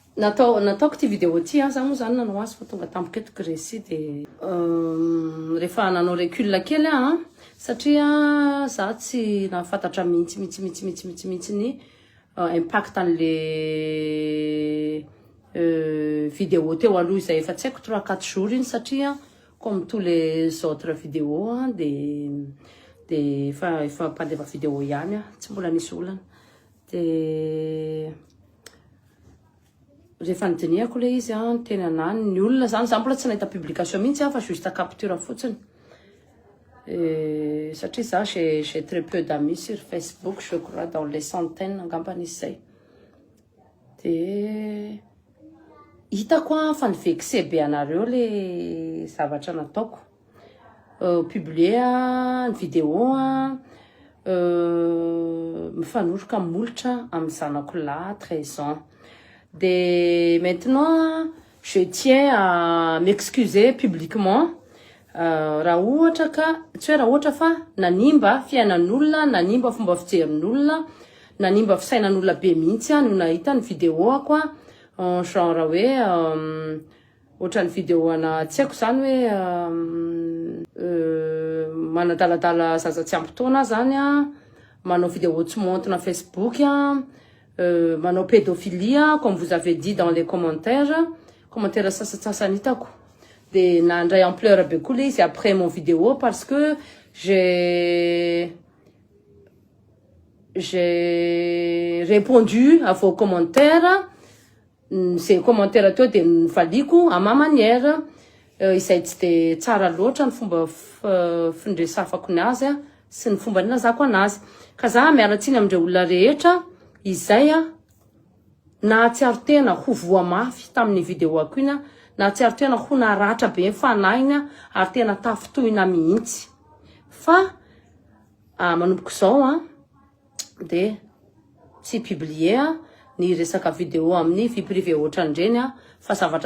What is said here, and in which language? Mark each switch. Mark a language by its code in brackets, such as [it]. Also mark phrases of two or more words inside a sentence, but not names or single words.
[mg] nataoko ty vidéo ty za moa zany nanao azy fa tonga tampoketiko resy de rehefa nanao recul kely satria za tsy nafantatra mihitsy ny impact an'le vidéo teo aloha izay efa tsy haiko 3-4 jours iny satria [fr] comme tous les autres vidéos [mg] de efa pandeva vidéo ihany tsy mbola nisy olana de rehefa nidinihako le izy teny anany ny olona zany za mbola tsy nahita publication mihitsy fa [fr] juste capture [mg] fotsiny satria za [fr] j'ai très peu d'amis sur Facebook, je crois dans les centaines [mg] angambanisy zay de hitako fa nivexe be anareo le zavatra nataoko publier ny vidéo mifanoroka molotra amin'ny zanako lahy 13 ans. [fr] De maintenant, je tiens à m'excuser publiquement. [mg] Raha ohatra ka, tsy hoe raha ohatra fa nanimba fiainan'olona, nanimba fomba fijerin'olona, nanimba fisainan'olona be mihitsy no nahita ny vidéo-ako genre hoe ohatra ny vidéo-na tsy haiko zany hoe manadaladala zaza tsy ampy taona zany manao vidéo tsy montina Facebook manao pédophilie [fr] comme vous avez dit dans les commentaires [mg] sasasasany hitako de nandray ampleur be koa le izy [fr] après mon vidéo parce que j'ai répondu à vos commentaires. Ces commentaires [mg] teo de nivaliko [fr] à ma manière [mg] izay tsy de tsara loatra ny fomba findresafako ny azy sy ny fomba nilazako anazy ka za miaratsiny amindreo olona rehetra izay nahatsiaro tena ho voa mafy tamin'ny vidéo-ako iny na tsiaro tena ho naratra be fanahiny ary tena tafitohina mihitsy fa manomboko zao de tsy publier ny resaka vidéo amin'ny [fr] vie privée [mg] ohatran'ireny fa zavatra